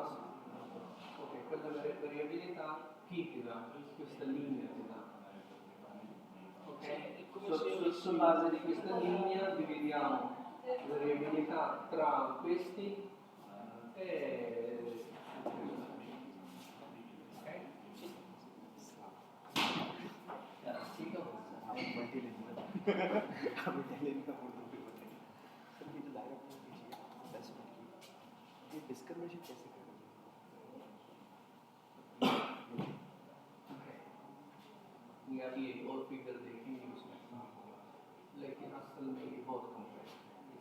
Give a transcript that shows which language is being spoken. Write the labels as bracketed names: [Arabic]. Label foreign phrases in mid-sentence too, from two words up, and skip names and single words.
[Italian] Ok, quella variabilità chi ti dà? Questa linea ti dà. Ok? Su base di questa linea dividiamo la variabilità tra questi e ok? [Hindi] डिस्क्रिमिनेशन कैसे करेंगे या भी एक और फिगर देखेंगे उसमें, लेकिन असल में ये बहुत कॉम्प्लेक्स है।